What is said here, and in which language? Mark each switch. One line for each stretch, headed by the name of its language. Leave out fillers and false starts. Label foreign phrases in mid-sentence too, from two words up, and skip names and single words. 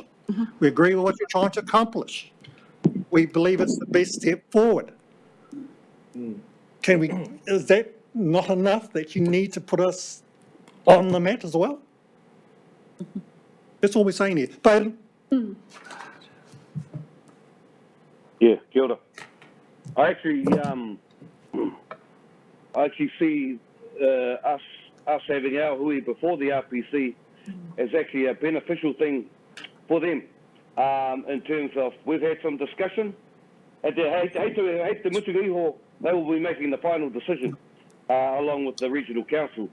English: We agree with what you're trying to accomplish. We believe it's the best step forward. Is that not enough that you need to put us on the mat as well? That's all we're saying here. Baden? Yeah,
Māori: kia ora.
English: I actually see us having our hui before the RPC is actually a beneficial thing for them in terms of we've had some discussion. Hate the
Māori: mutuka iho,
English: they will be making the final decision along with the regional council.